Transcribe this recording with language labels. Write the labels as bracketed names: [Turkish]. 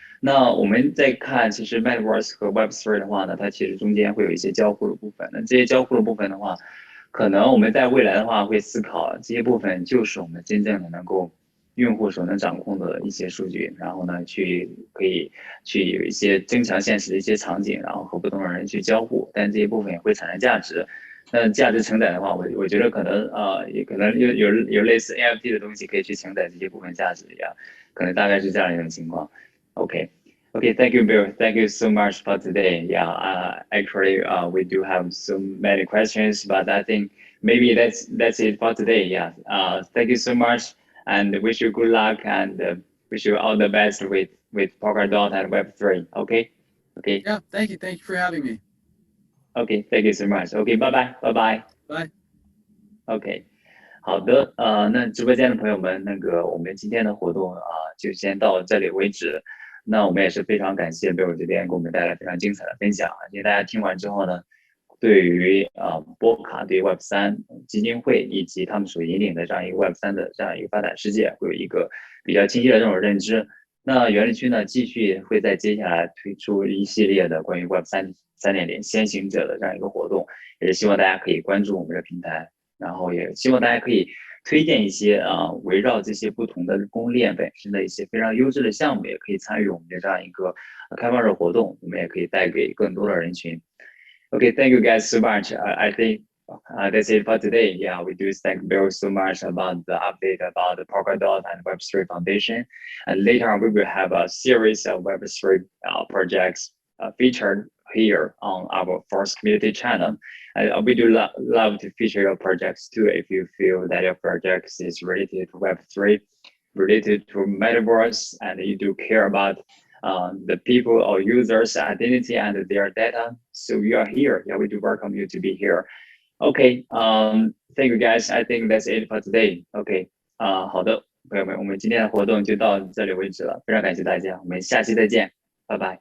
[Chinese] 那我们再看，其实 Metaverse 和 Web3 的话呢，它其实中间会有一些交互的部分。那这些交互的部分的话，可能我们在未来的话会思考这些部分就是我们真正的能够用户所能掌控的一些数据，然后呢可以去有一些增强现实的一些场景，然后和不同的人去交互，但这些部分也会产生价值。那价值承载的话，我觉得可能也可能有类似 NFT 的东西可以去承载这些部分价值呀，可能大概是这样一种情况。 [English] OK。 Okay, thank you, Bill. Thank you so much for today. Yeah, actually, we do have so many questions, but I think maybe that's it for today. Yeah. Thank you so much, and wish you good luck, and wish you all the best with Polkadot and Web3. Okay. Okay. Yeah, thank you for having me. Okay. Thank you so much. Okay. Bye bye. Bye bye. Bye. [Chinese] OK，好的，那直播间的朋友们，我们今天的活动就先到这里为止。那我们也是非常感谢贝尔这边给我们带来非常精彩的分享。因为大家听完之后呢，对于波卡对 Web3 基金会以及他们所引领的这样一个 Web3 的这样一个发展世界，会有一个比较清晰的这种认知。那园林区呢，继续会在接下来推出一系列的关于 Web3.0先行者的这样一个活动，也是希望大家可以关注我们的平台。然后也希望大家可以推荐一些围绕这些不同的供应链本身的一些非常优质的项目，也可以参与我们的这样一个开放式活动，我们也可以带给更多的人群。 [English] Okay, thank you guys so much. I think That's it for today. Yeah, we do thank Bill so much about the update about the Polkadot and Webster Foundation. And later on, we will have a series of Web3 projects featured here on our first community channel. And we do love to feature your projects too if you feel that your project is related to Web3, related to metaverse, and you do care about the people or users' identity and their data. So you are here. Yeah, we do welcome you to be here. OK，thank you guys. I think that's it for today. [Chinese] OK，好的，朋友们，我们今天的活动就到这里为止了，非常感谢大家，我们下期再见，拜拜。